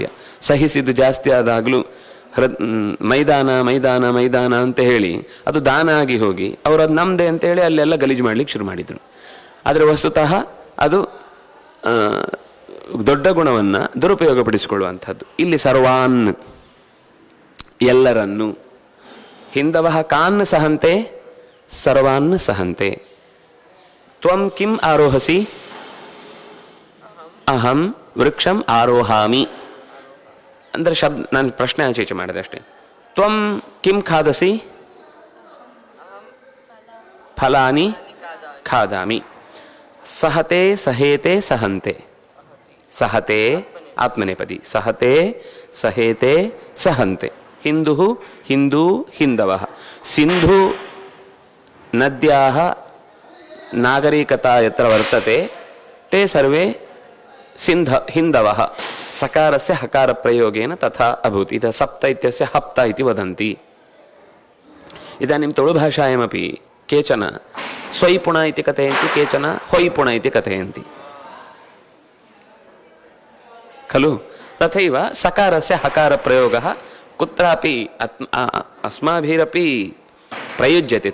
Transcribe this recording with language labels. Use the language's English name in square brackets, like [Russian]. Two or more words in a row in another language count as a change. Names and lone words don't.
[Kannada] ಸಹಿಸಿದ್ದು ಜಾಸ್ತಿ ಆದಾಗಲೂ ಮೈದಾನ ಮೈದಾನ ಮೈದಾನ ಅಂತ ಹೇಳಿ ಅದು ದಾನ ಆಗಿ ಹೋಗಿ ಅವರು ಅದು ನಮ್ಮದೇ ಅಂತೇಳಿ ಅಲ್ಲೆಲ್ಲ ಗಲೀಜು ಮಾಡ್ಲಿಕ್ಕೆ ಶುರು ಮಾಡಿದರು. ಆದರೆ ವಸ್ತುತಃ ಅದು ದೊಡ್ಡ ಗುಣವನ್ನು ದುರುಪಯೋಗಪಡಿಸಿಕೊಳ್ಳುವಂಥದ್ದು. [Sanskrit] ಇಲ್ಲಿ ಸರ್ವಾನ್, ಎಲ್ಲರನ್ನು, ಹಿಂದವಃ ಕಾನ್ ಸಹಂತೆ ಸರ್ವಾನ್ ಸಹಂತೆ. ತ್ವಂ ಕಿಂ ಆರೋಹಸಿ? ಅಹಂ ವೃಕ್ಷಂ ಆರೋಹಾಮಿ. [Kannada] ಅಂದರೆ ನಾನು ಪ್ರಶ್ನೆ ಆಚೀಚೆ ಮಾಡಿದೆ ಅಷ್ಟೇ. [Sanskrit] ತ್ವಂ ಕಿಂ ಖಾದಸಿ? ಫಲಾನಿ ಖಾದಾಮಿ. ಸಹತೆ ಸಹೇತೆ ಸಹಂತೆ. ಸಹತೆ ಆತ್ಮನೇಪದಿ. ಸಹತೆ ಸಹೇತೆ ಸಹಂತೆ. ಹಿಂದೂ ಹಿಂದೂ ಹಿಂದವಃ. ಸಿಂಧು ನದ್ಯಾಃ ನಾಗರಿಕತಾ ಯತ್ರ ವರ್ತತೆ ತೇ ಸರ್ವೇ ಹಿಂದವಃ. ಸಕಾರಸ್ಯ ಹಕಾರ ಪ್ರಯೋಗೇನ ತಥಾ ಅಭೂತ್. ಇದ ಸಪ್ತ ಇತ್ಯಸ್ಯ ಹಪ್ತ ಇತಿ ವದಂತಿ. ಇದಾನಿಂ ತುಳುಭಾಷಾಯಾಮಪಿ ಕೇಚನ ಸ್ವೈಪುಣ ಇತಿ ಕಥಯಂತಿ, ಕೇಚನ ಹೊಯ್ಪುಣ ಇತಿ ಕಥಯಂತಿ ಖಲು. ತಥೈವ ಸಕಾರಸ್ಯ ಹಕಾರ ಪ್ರಯೋಗಃ ಕುತ್ರಾಪಿ ಅಸ್ಮಾಭಿರಪಿ ಪ್ರಯುಜ್ಯತೆ.